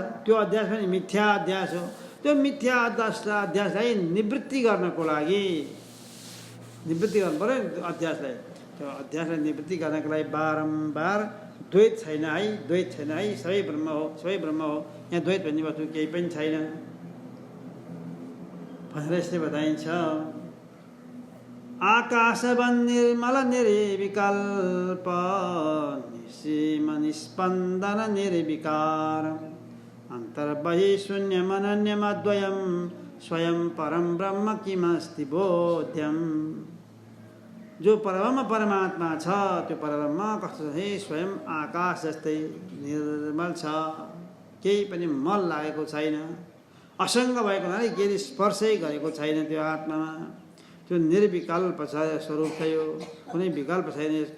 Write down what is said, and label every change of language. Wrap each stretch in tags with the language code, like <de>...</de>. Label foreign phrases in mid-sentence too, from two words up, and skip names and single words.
<ne>त्यो अध्यास पनि मिथ्या अध्यास हो। त्यो मिथ्या अध्यासलाई निवृत्ति गर्नको लागि निवृत्ति गर्नु पऱ्यो नि अध्यासलाई। त्यो अध्यासलाई निवृत्ति गर्नको लागि बारम्बार द्वैत छैन है, द्वैत छैन है, सबै ब्रह्म हो, सबै ब्रह्म हो, यहाँ द्वैत भन्ने वस्तु केही पनि छैन भनेर यसले बताइन्छ।</ne> <sa>आकाशवन निर्मल निर्विकल्प निसीम निस्पन्दन निर्विकार अन्तर्बहि शून्यम अनन्यम अद्वयम स्वयं परम ब्रह्म किमस्ति बोध्यम।</sa> <ne>जो परब्रह्म परमात्मा छ त्यो परब्रह्म कस्तो छ? स्वयं आकाश जस्तै निर्मल छ, केही पनि मल लागेको छैन, असङ्ग भएको हुनाले केही स्पर्शै गरेको छैन त्यो आत्मामा। त्यो निर्विकल्प छ स्वरूप छ, यो कुनै विकल्प छैन यसको।</ne>